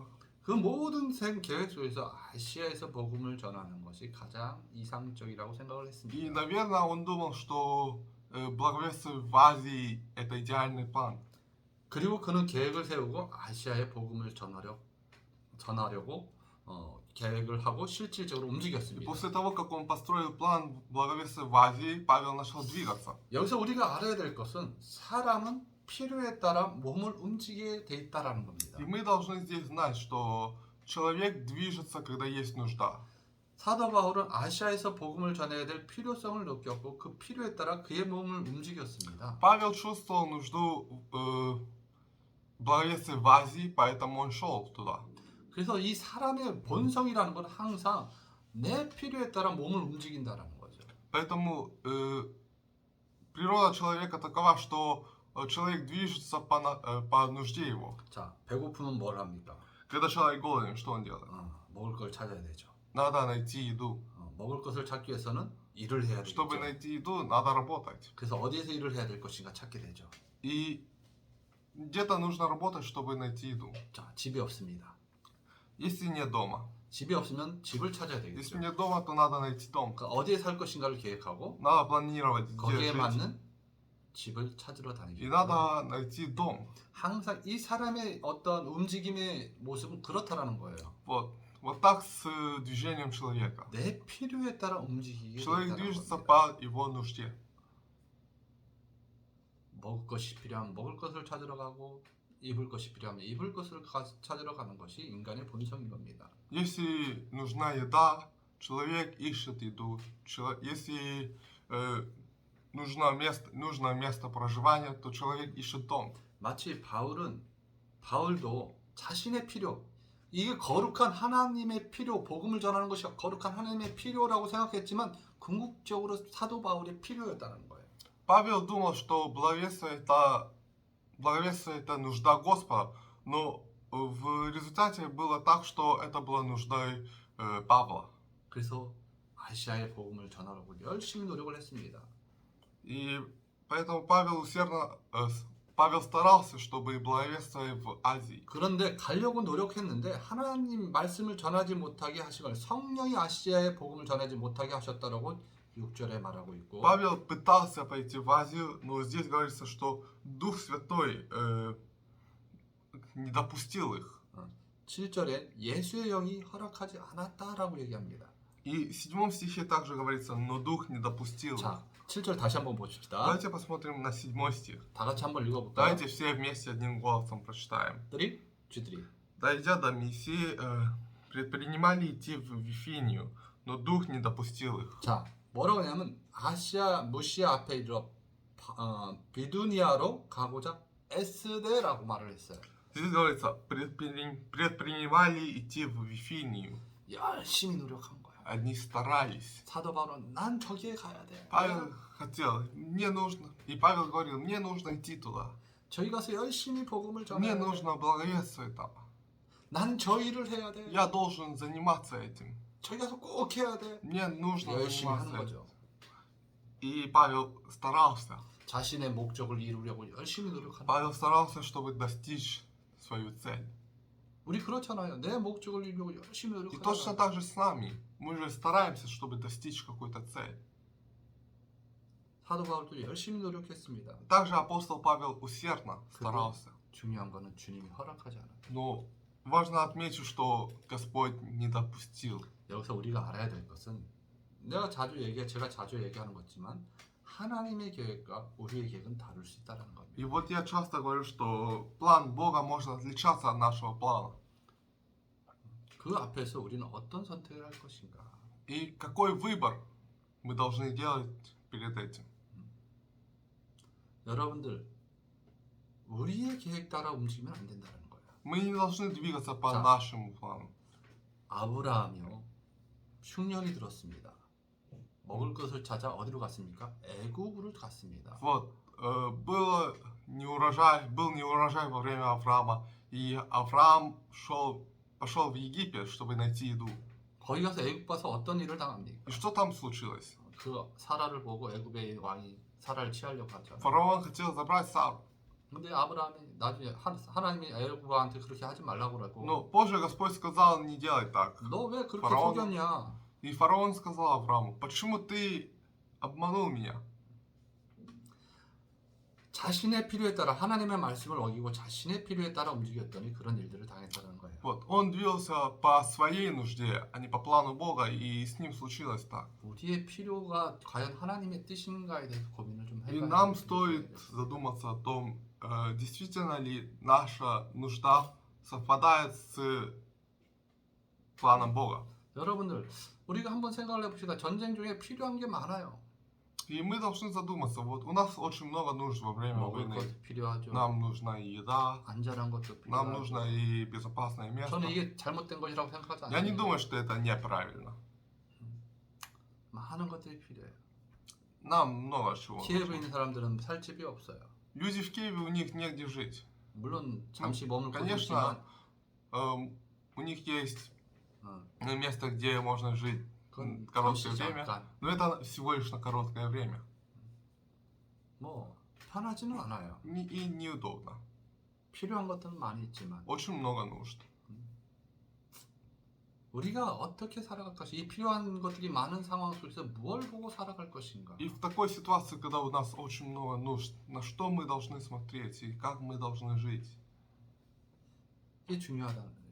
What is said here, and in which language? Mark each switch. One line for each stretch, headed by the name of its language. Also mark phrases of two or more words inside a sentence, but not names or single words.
Korean: 그 모든 계획 속에서 아시아에서 복음을 전하는 것이 가장 이상적이라고 생각을
Russian: И,
Korean: 했습니다.
Russian: наверное, он думал, что благовествовать в Азии – это идеальный план.
Korean: 그리고 그는 계획을 세우고 아시아에 복음을 전하려고 계획을 하고 실질적으로
Russian: И
Korean: 움직였습니다.
Russian: после того, как он построил план благовествовать в Азии, Павел начал двигаться.
Korean: 여기서 우리가 알아야 될 것은 사람은 필요에 따라 몸을 움직이게 돼 있다라는 겁니다.
Russian: И мы должны здесь знать, что человек движется, когда есть нужда.
Korean: 사도 바울은 아시아에서 복음을 전해야 될 필요성을 느꼈고 그 필요에 따라 그의 몸을 움직였습니다.
Russian: Павел чувствовал нужду благовествовать в Азии, поэтому он шел туда.
Korean: 그래서 이 사람의 본성이라는 건 항상 내 필요에 따라 몸을 움직인다라는 거죠.
Russian: Поэтому природа человека такова, что человек движется по нужде его.
Korean: 자, 배고프면 뭘 합니까?
Russian: Когда человек голоден, что он делает?
Korean: 먹을 걸 찾아야 되죠.
Russian: Надо найти еду.
Korean: 먹을 것을 찾기 위해서는 일을 해야 되죠.
Russian: Чтобы найти еду, надо работать.
Korean: 그래서 어디에서 일을 해야 될 것인가 찾게 되죠.
Russian: И где-то нужно работать, чтобы найти еду.
Korean: 자, 집이 없습니다.
Russian: Если нет дома.
Korean: 집이 없으면 집을 찾아야
Russian: Если
Korean: 되겠죠.
Russian: нет дома, то надо найти дом.
Korean: 그러니까 어디에 살 것인가를 계획하고
Russian: Надо планировать, где
Korean: 거기에
Russian: жить.
Korean: 맞는 집을 찾으러 다니기
Russian: И
Korean: 바랍니다.
Russian: надо найти дом.
Korean: 항상 이 사람의 어떤 움직임의 모습은 그렇다라는 거예요.
Russian: Вот так с движением человека.
Korean: 내 필요에 따라 움직이게
Russian: Человек
Korean: 된다는
Russian: движется
Korean: 겁니다.
Russian: по его нужде.
Korean: 먹을 것이 필요하면 먹을 것을 찾으러 가고 입을 것이 필요하면 입을 것을 찾으러 가는 것이 인간의 본성인 겁니다.
Russian: Если нужна еда, человек ищет еду. Если нужно место проживания, то человек ищет дом.
Korean: 마치 바울도 자신의 필요, 이게 거룩한 하나님의 필요, 복음을 전하는 것이 거룩한 하나님의 필요라고 생각했지만 궁극적으로 사도 바울의 필요였다는 거예요.
Russian: Павел думал, что благовествие это нужда Господа, но в результате было так, что это была нуждой Павла.
Korean: 그래서 아시아의 복음을 전하려고 열심히 노력을 했습니다.
Russian: И поэтому Павел старался, чтобы благовествовать в Азии.
Korean: 그런데 가려고 노력했는데 하나님 말씀을 전하지 못하게 하시걸 성령이 아시아의 복음을 전하지 못하게 하셨다라고 6절에 말하고 있고
Russian: Павел пытался пойти в Азию, но здесь говорится, что Дух Святой не допустил их.
Korean: 7절에 예수의 영이 허락하지 않았다라고 얘기합니다.
Russian: И в 7 стихе также говорится, но дух не допустил.
Korean: 자, 7절 다시 한번 보십시다.
Russian: Давайте посмотрим на 7 стих.
Korean: 다 같이 한번 읽어볼까요?
Russian: Давайте все вместе одним голосом прочитаем. 3, G3. Дойдя до Мессии, предпринимали идти в Вифинию, но дух не допустил их.
Korean: 자, 뭐라고 하냐면 아시아, 무시아 앞에 이르러 비두니아로 가고자 애쓰되라고 말을 했어요.
Russian: Здесь говорится, предпринимали идти в Вифинию.
Korean: 열심히 노력한 거야.
Russian: Они старались.
Korean: 사도 바울은 난 저기에 가야 돼.
Russian: Павел хотел, мне нужно. И Павел говорил, мне нужно идти туда.
Korean: 저희 가서 열심히 복음을
Russian: Мне
Korean: 전해야 돼.
Russian: нужно благовествовать там.
Korean: 난 저 일을 해야 돼.
Russian: Я должен заниматься этим.
Korean: 저희 가서 꼭 해야 돼.
Russian: Мне нужно
Korean: 열심히 하는
Russian: заниматься этим.
Korean: 거죠.
Russian: И Павел старался.
Korean: 자신의 목적을 이루려고 열심히 노력하는 거예요.
Russian: Павел старался, чтобы достичь свою цель.
Korean: 우리 그렇잖아요. 내 목적을 이루려고 열심히
Russian: И точно
Korean: 노력하잖아요.
Russian: так же с нами. Мы же стараемся, чтобы достичь какой-то цели.
Korean: 사도 바울도 열심히 노력했습니다.
Russian: Также апостол Павел усердно старался.
Korean: 중요한 거는 주님이 허락하지 않아요.
Russian: Но важно отметить, что Господь не допустил.
Korean: 여기서 우리가 알아야 될 것은 제가 자주 얘기하는 거지만 하나님의 계획과 우리의 계획은 다를 수 있다는 겁니다.
Russian: И вот я часто говорю, что план Бога может отличаться от нашего плана.
Korean: 그 앞에서 우리는 어떤 선택을 할 것인가?
Russian: И какой выбор мы должны делать перед этим?
Korean: 여러분들 우리의 계획 따라 움직이면 안 된다는 거예요.
Russian: Мы не должны двигаться по
Korean: 자.
Russian: нашему плану.
Korean: 아브라함이요 흉년이 들었습니다. 먹을 것을 찾아 어디로 갔습니까? 애굽으로 갔습니다.
Russian: Вот, был неурожай во время Авраама, и Авраам пошел в Египет, чтобы найти еду.
Korean: 거기 가서 애굽 가서 어떤 일을 당합니까?
Russian: И что там случилось?
Korean: 그 사라를 보고 애굽의 왕이 사라를 취하려고 하잖아요.
Russian: Фараон хотел забрать Сару.
Korean: 근데 아브라함이 나중에 하나님이 애굽한테 그렇게 하지 말라고 그러고
Russian: Но позже Господь сказал, не делай так.
Korean: 너 왜 그렇게
Russian: фараон-
Korean: 속였냐?
Russian: И фараон сказал Аврааму, почему ты обманул меня?
Korean: 자신의 필요에 따라 하나님의 말씀을 어기고 자신의 필요에 따라 움직였더니 그런 일들을 당했다는 거예요.
Russian: Вот, он двигался по своей нужде, а не по плану Бога, и с ним случилось так.
Korean: 우리의 필요가 과연 하나님의 뜻인가에 대해서 고민을 좀
Russian: И
Korean: 해봐야
Russian: нам
Korean: 되는
Russian: стоит
Korean: 거예요.
Russian: задуматься о том, действительно ли наша нужда совпадает с планом Бога.
Korean: 여러분들 우리가 한번 생각을 해봅시다. 전쟁 중에 필요한 게 많아요.
Russian: И мы должны задуматься, вот у нас очень много нужд во время
Korean: 먹을
Russian: войны.
Korean: 것도 필요하죠.
Russian: Нам нужна и еда,
Korean: 안전한 것도
Russian: нам
Korean: 필요하죠.
Russian: нужно и безопасное место.
Korean: 저는 이게 잘못된 것이라고 생각하지
Russian: Я не
Korean: 않아요.
Russian: думаю, что это неправильно.
Korean: 많은 것들이 필요해요.
Russian: Нам много чего
Korean: 키예브에
Russian: нужно.
Korean: 있는 사람들은 살 집이 없어요.
Russian: Люди в Киеве, у них негде жить.
Korean: 물론 잠시 머물 곳이
Russian: Конечно,
Korean: 있지만
Russian: у них есть 어, место, где можно жить
Korean: 그건
Russian: короткое
Korean: 잠시
Russian: время,
Korean: 잠깐
Russian: но это всего лишь на короткое время.
Korean: 뭐 편하지는 않아요.
Russian: И неудобно.
Korean: 필요한 것들은 많이 있지만
Russian: Очень много нужд.
Korean: 우리가 어떻게 살아갈 것이 이 필요한 것들이 많은 상황 속에서 무엇을 보고 살아갈 것인가?
Russian: И в такой ситуации, когда у нас очень много нужд, на что мы должны смотреть и как мы должны жить?
Korean: 이게 중요하다는 거예요.